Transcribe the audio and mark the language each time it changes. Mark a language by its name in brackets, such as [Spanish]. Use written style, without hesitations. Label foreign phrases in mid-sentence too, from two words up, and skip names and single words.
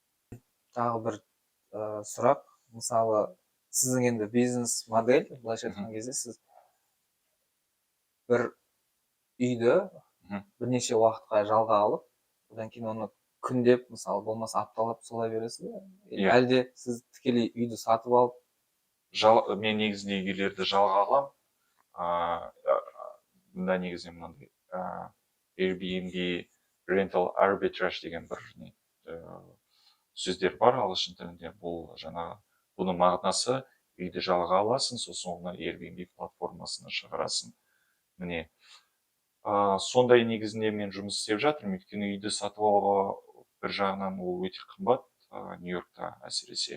[Kazakh] Тағы бір сұрақ, мысалы сіздің енді бизнес модель, былайша айтқан кезде сіз бір үйді бірнеше уақытқа жалға алып, одан кейін оны күндеп, мысалы болмаса апталап солай бересіз бе? Әлде сіз тікелей үйді сатып алып? Мен негізінде үйлерді жалға алам. Бұнда негізінде мынандай Airbnb [English] rental arbitrage [Kazakh] деген бір сөздер бар ағылшын тілінде. Бұл жаңағы бұның мағынасы үйді жалға аласың, сосын оны Airbnb платформасына шығарасың. Міне, сондай негізінде мен жұмыс істеп жатырмын, өйткені үйді сатып алуға бір жағынан ол өте қымбат, Нью-Йоркта әсіресе.